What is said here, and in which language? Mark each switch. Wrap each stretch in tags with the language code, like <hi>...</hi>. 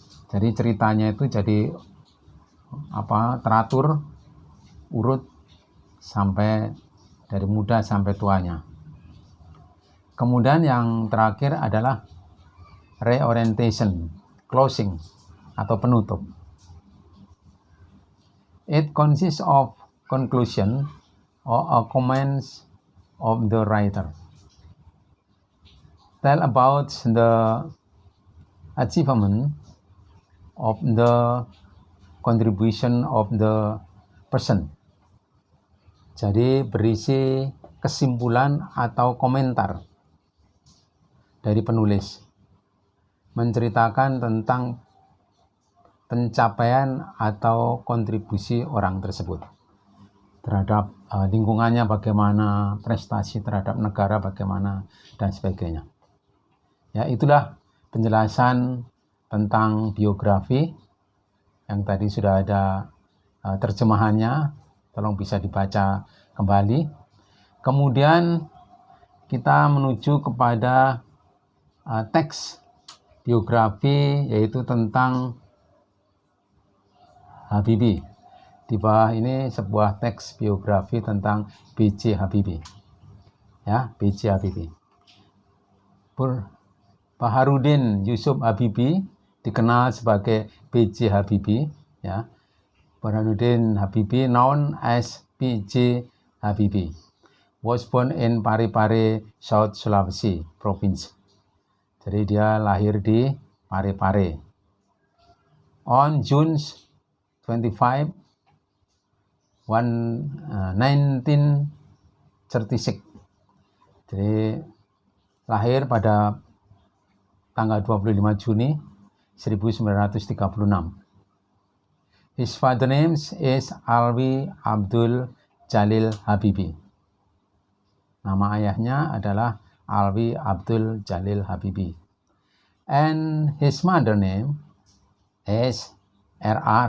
<id>Jadi ceritanya itu jadi teratur, urut sampai dari muda sampai tuanya. Kemudian yang terakhir adalah reorientation, closing atau penutup.</id> <en>It consists of conclusion or comments of the writer. Tell about the achievement of the contribution of the person.</en> <id>Jadi berisi kesimpulan atau komentar dari penulis, menceritakan tentang pencapaian atau kontribusi orang tersebut terhadap lingkungannya bagaimana, prestasi terhadap negara bagaimana, dan sebagainya. Ya, itulah penjelasan tentang biografi yang tadi sudah ada terjemahannya, tolong bisa dibaca kembali. Kemudian kita menuju kepada teks biografi, yaitu tentang Habibie. Di bawah ini sebuah teks biografi tentang B.J. Habibie. Ya, B.J. Habibie. Baharudin Yusuf Habibie dikenal sebagai B.J. Habibie, ya.</id> <en>Baharudin Habibie, known as B.J. Habibie, was born in Parepare, South Sulawesi Province.</en> <id>Jadi dia lahir di Parepare.</id> <en>On June 25, 1936.</en> <id>Jadi lahir pada tanggal 25 Juni 1936.</id> <en>His father name is Alwi Abdul Jalil Habibie.</en> <id>Nama ayahnya adalah Alwi Abdul Jalil Habibie.</id> <en>And his mother name is R.A.</en>